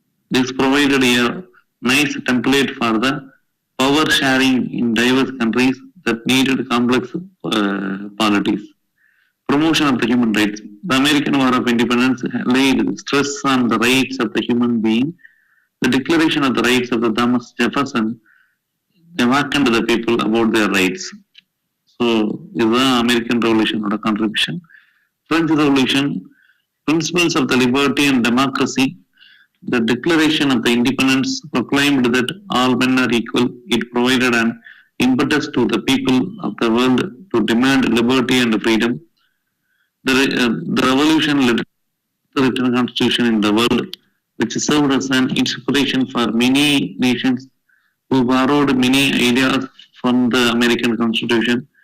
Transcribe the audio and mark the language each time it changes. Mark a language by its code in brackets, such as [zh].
[en] This provided a nice template for the power sharing in diverse countries that needed complex polities. Promotion of the human rights. The American War of Independence laid stress on the rights of the human being. The Declaration of the Rights of the Thomas Jefferson awakened the people about their rights. [ta] So, இதுதான் American ரெவல்யூஷனோட contribution. [en] French revolution, principles of the liberty and democracy. The Declaration of the Independence proclaimed that all men are equal. It provided an impetus to the people of the world to demand liberty and freedom. The revolution led to the written constitution in the world, which served as an inspiration for many nations who borrowed many ideas from the American Constitution.